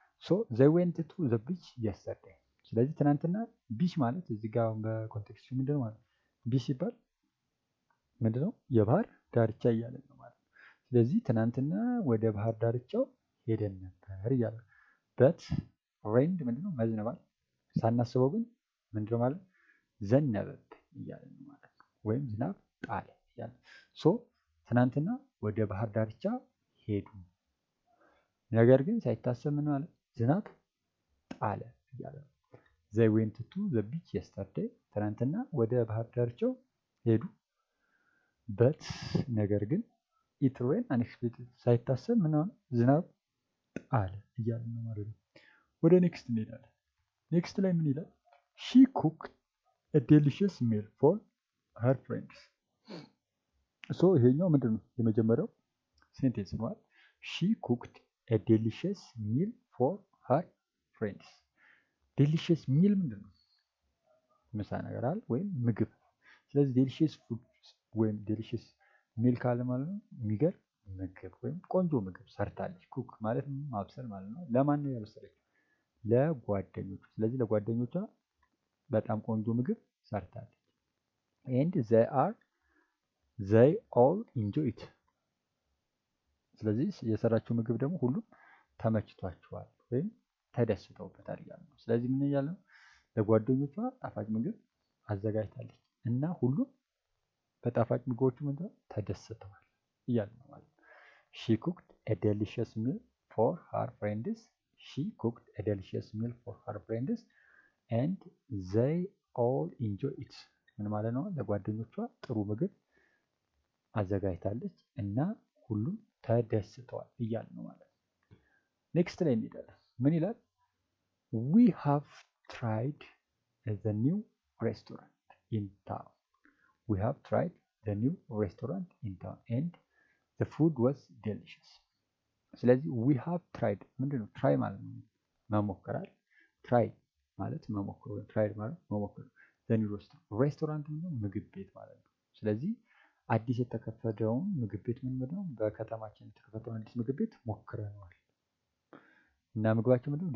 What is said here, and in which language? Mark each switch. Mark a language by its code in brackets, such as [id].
[en] so they went to the beach yesterday. [am] ስለዚህ ትናንትና ቢች ማለት እዚህ ጋር በኮንቴክስቱ ምንድነው ማለት ቢች ሲባል ምንድነው የባህር ዳርቻ እያለን ነው ማለት ነው። ስለዚህ ትናንትና ወደ ባህር ዳርቻው ሄደን ነበር እያለ በት ሬንድ ምንድነው መዝነባል ሳናስበው ግን ምንድነው ማለት ዘነበብ እያለ ነው ማለት ነው። ወይም ዝናብ ጣለ እያለ ሶ ትናንትና ወደ ባህር ዳርቻ ሄዱ ነገር ግን ሳይታሰብ ምን ማለት ዝናብ ጣለ እያለ ነው። [en] they went to the beach yesterday [am] ትናንትና ወደ ባህር ዳርቻው ሄዱ በት ነገር ግን [en] it rained unexpectedly [am] ሳይታሰብ ምን ሆነ ዝናብ ጣለ እያለ ነው ማለት ነው። ወደ ኔክስት እንሄዳለን። ኔክስት ላይ ምን ይላል? [en] she cooked a delicious meal for her friends. [am] ሶ ይሄኛው ምንድነው የመጀመሪያው ሴንቴንስ ነው። [en] she cooked a delicious meal for her friends. delicious meal ምንድነው? [am] ምሳ ነገር አይደል ወይም ምግብ። ስለዚህ delicious food ወይም delicious meal ካለ ማለት ነው የሚገርም ምግብ ወይም ቆንጆ ምግብ ሰርታለች። ኩክ ማለት ማብሰል ማለት ነው። ለማን ነው ያበሰለችው? ለጓደኞቿ። ስለዚህ ለጓደኞቿ በጣም ቆንጆ ምግብ ሰርታለች። [en] and they all enjoy it. [am] ስለዚህ የሰራችው ምግብ ደግሞ ሁሉም ተመችቷቸዋል ወይም ተደስተውበታል እያለ ነው። ስለዚህ ምን እያለ ነው? ለጓደኞቿ ጣፋጭ ምግብ አዘጋጅታለች እና ሁሉም በጣፋጭ ምግቦቹ ምንድነው ተደስተዋል እያለ ነው ማለት ነው። [en] she cooked a delicious meal for her friends. she cooked a delicious meal for her friends and they all enjoy it. [am] ምን ማለት ነው? ለጓደኞቿ ጥሩ ምግብ አዘጋጅታለች እና ሁሉም ተደስተዋል እያለ ነው ማለት ነው። ኔክስት ላይ እንሄዳለን። ምን ይላል? [en] we have tried the new restaurant in town. we have tried the new restaurant in town and the food was delicious. [am] ስለዚህ [en] we have tried ምንድነው? [am] try ማለት ነው መሞከራል። try ማለት መሞከር ወይ tried ማለት መሞከር። [en] the new restaurant [am] ምንድነው? ምግብ ቤት ማለት ነው። ስለዚህ አዲስ የተከፈተውን ምግብ ቤት ምንድነው? በከተማችን የተከፈተውን አዲስ ምግብ ቤት ሞክረነዋል እና ምግባቸው ምንድነው?